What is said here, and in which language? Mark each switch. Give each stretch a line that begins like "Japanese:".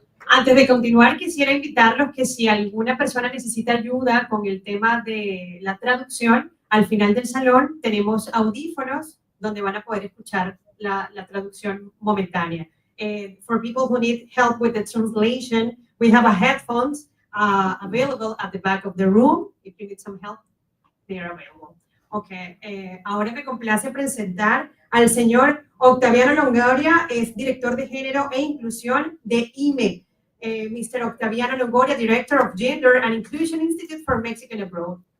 Spanish: Antes de continuar, quisiera invitarlos que si alguna persona necesita ayuda con el tema de la traducción, al final del salón tenemos audífonos donde van a poder escuchar la traducción momentánea.
English: For people who need help with the translation, we have a headphones available at the back of the room. If you need some help, they are available. Okay.
Spanish: Ahora me complace presentar al señor Octaviano Longoria, es director de Género e Inclusión de IME.
English: Mr. Octaviano Longoria, Director of Gender and Inclusion Institute for Mexican Abroad.